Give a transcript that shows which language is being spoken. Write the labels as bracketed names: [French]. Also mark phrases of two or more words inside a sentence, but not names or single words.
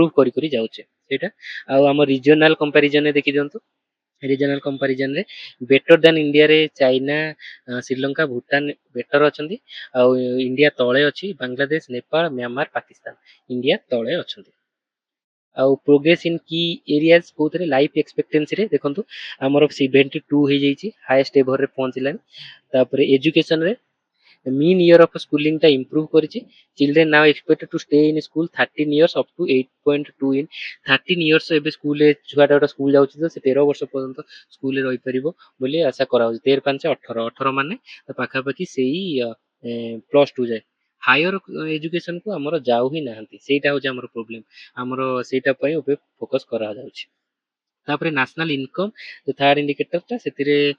[Odia] କରି ଯାଉଛେ ସେଇଟା ଆଉ ଆମ [English] regional comparisonରେ [Odia] ଦେଖି ଦିଅନ୍ତୁ [English] regional comparisonରେ better than [Odia] ଇଣ୍ଡିଆରେ ଚାଇନା ଶ୍ରୀଲଙ୍କା ଭୁଟାନ ବେଟର ଅଛନ୍ତି ଆଉ ଇଣ୍ଡିଆ ତଳେ ଅଛି ବାଂଲାଦେଶ ନେପାଳ म्यांमार ପାକିସ୍ତାନ ଇଣ୍ଡିଆ ତଳେ ଅଛନ୍ତି ଆଉ [English] progress in key areas [Odia] କୋଉଥିରେ [English] life expectancyରେ [Odia] ଦେଖନ୍ତୁ ଆମର 72 ହେଇଯାଇଛି [English] highest everରେ [Odia] ପହଞ୍ଚିଲାଣି ତାପରେ ଏଜୁକେସନରେ [English] mean year of [Odia] schooling ଟା improve କରିଛି [English] children now expected to stay in school 13 years up to 8.2 in 13 years [Odia] ଏବେ ସ୍କୁଲରେ ଛୁଆଟା ଗୋଟେ ସ୍କୁଲ ଯାଉଛି ତ ସେ 13 ବର୍ଷ ପର୍ଯ୍ୟନ୍ତ ସ୍କୁଲରେ ରହିପାରିବ ବୋଲି ଆଶା କରାହଉଛି 13 5 18 ମାନେ ପାଖାପାଖି ସେଇ +2 ଯାଏ [English] higher educationକୁ [Odia] ଆମର ଯାଉ ହିଁ ନାହାନ୍ତି ସେଇଟା ହଉଛି ଆମର ପ୍ରୋବ୍ଲେମ ଆମର ସେଇଟା ପାଇଁ ଏବେ ଫୋକସ କରାଯାଉଛି ତାପରେ [English] national income [Odia] ଯୋଉ [English] third indicatorଟା [Odia] ସେଥିରେ